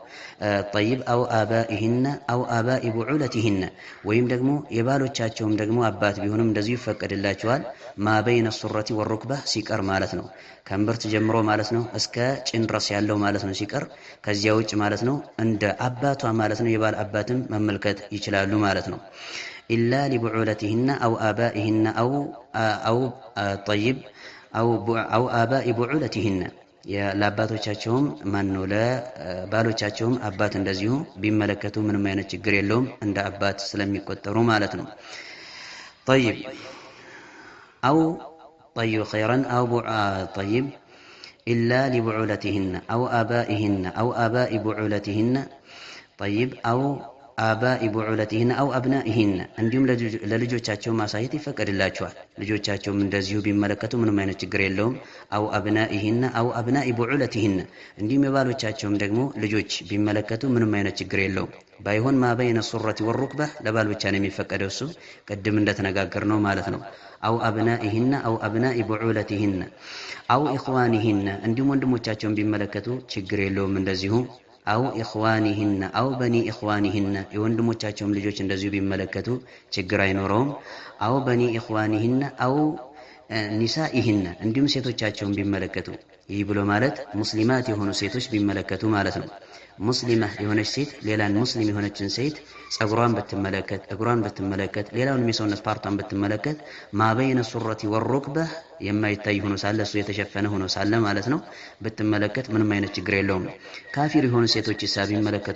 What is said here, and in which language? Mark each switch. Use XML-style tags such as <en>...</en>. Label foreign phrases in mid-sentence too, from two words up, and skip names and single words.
<ar>آبائهن أو آباء بعولتهن</ar> <am>ወይም ደግሞ የባሎቻቸውም ደግሞ አባት ቢሆንም እንደዚሁ ይፈቀድላቸዋል።</am> <ar>ما بين السرة والركبة</ar> <am>ሲቀር ማለት ነው። ከእምብርት ጀምሮ ማለት ነው እስከ ጭን ድረስ ያለው ማለት ነው ሲቀር። ከዚያ ውጭ ማለት ነው እንደ አባቷ ማለት ነው የባል አባትም መመልከት ይችላሉ ማለት ነው።</am> <ar>إلا لبعولتهن أو آبائهن أو آباء بعولتهن</ar> <am>ለአባቶቻቸውም ማን ነው ለባሎቻቸውም አባት እንደዚሁ ቢመለከቱ ምንም አይነት ችግር የለውም እንደ አባት ስለሚቆጠሩ ማለት ነው።</am> <ar>طيب خيرا طيب إلا لبعولتهن أو آبائهن أو آباء بعولتهن طيب أو آباء بعولتهن أو أبنائهن</ar> <am>እንዲሁም ለልጆቻቸው ማሳየት ይፈቀድላቸዋል ልጆቻቸው እንደዚሁ ቢመለከቱ ምንም አይነት ችግር የለውም</am> <ar>أو أبنائهن أو أبناء بعولتهن</ar> <am>እንዲሁም የባሎቻቸውም ደግሞ ልጆች ቢመለከቱ ምንም አይነት ችግር የለውም ባይሆን</am> <ar>ما بين السرة والركبة</ar> <am>ለባል ብቻ ነው የሚፈቀደው እሱ ቀድም እንደተነጋገርነው ማለት ነው</am> <ar>أو أبنائهن أو أبناء بعولتهن أو إخوانهن</ar> <am>እንዲሁም ወንድሞቻቸውን ቢመለከቱ ችግር የለውም እንደዚሁ</am> <ar>أو إخوانهن أو بني إخوانهن</ar> <am>የወንድሞቻቸውም ልጆች እንደዚሁ ቢመለከቱ ችግር አይኖረውም</am> <ar>أو بني إخوانهن أو</ar> <am>ኒሳኢህን እንዲሁም ሴቶቻቸውን ቢመለከቱ ይህ ብሎ ማለት ሙስሊማት የሆኑ ሴቶች ቢመለከቱ ማለት ነው ሙስሊማ የሆነች ሴት ሌላን ሙስሊም የሆነችን ሴት ጸጉሯን ብትመለከት እግሯን ብትመለከት ሌላውን የሰውነት ፓርቷን ብትመለከት</am> <ar>ما بين السرة والركبة</ar> <am>የማይታይ ሆኖ ሳለ እሱ የተሸፈነ ሆኖ ሳለ ማለት ነው ብትመለከት ምንም አይነት ችግር የለውም ካፊር የሆኑ ሴቶች ሐሳብ ይመለከቱ</am>